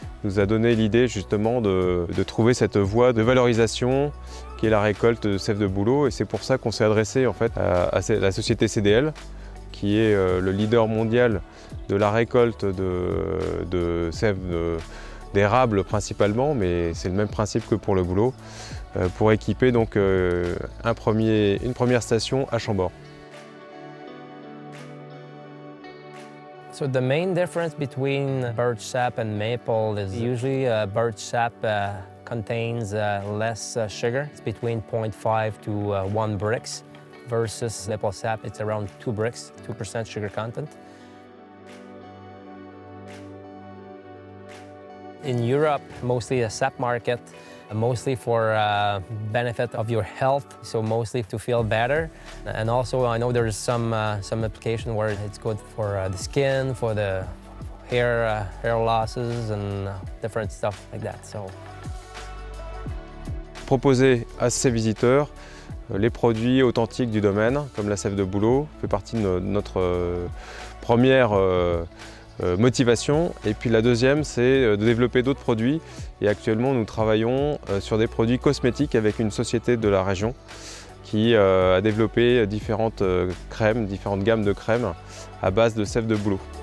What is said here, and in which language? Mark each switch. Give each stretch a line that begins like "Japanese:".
French: nous a donné l'idée justement de trouver cette voie de valorisation qui est la récolte de sève de bouleau. Et c'est pour ça qu'on s'est adressé en fait à la société CDL, qui est le leader mondial de la récolte de sève d'érable principalement, mais c'est le même principe que pour le bouleau, pour équiper donc une première station à Chambord.
English: So the main difference between birch sap and maple is usually birch sap contains less sugar. It's between 0.5 to 1 brix versus maple sap, it's around 2 brix, 2% sugar content. In Europe, mostly a sap market, mostly for benefit of your health, so mostly to feel better. And also I know there's some application where it's good for the skin, for the hair losses and different stuff like that. So.
French: Proposer à ces visiteurs les produits authentiques du domaine, comme la sève de bouleau, fait partie de notre première motivation. Et puis la deuxième, c'est de développer d'autres produits. Et actuellement, nous travaillons sur des produits cosmétiques avec une société de la région qui a développé différentes crèmes, différentes gammes de crèmes à base de sève de bouleau.